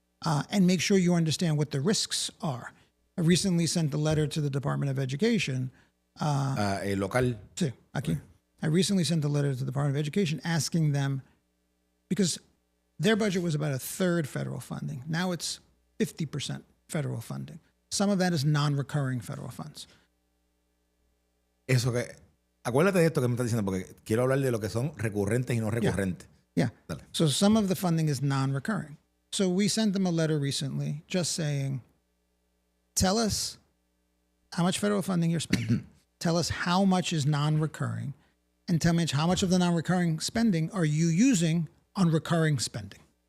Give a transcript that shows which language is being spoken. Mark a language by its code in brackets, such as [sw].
[en] And make sure you understand what the risks are. I recently sent a letter to the Department of Education. Local. [es] Sí, aquí. [en] I recently sent a letter to the Department of Education asking them, because their budget was about a third federal funding. Now it's 50% federal funding. Some of that is non-recurring federal funds. [es] Eso que, acuérdate de esto que me estás diciendo, porque quiero hablar de lo que son recurrentes y no recurrentes. [en] Yeah. So some of the funding is non-recurring. So we sent them a letter recently just saying, tell us how much federal funding you're spending. Tell us how much is non-recurring, and tell me how much of the non-recurring spending are you using on recurring spending.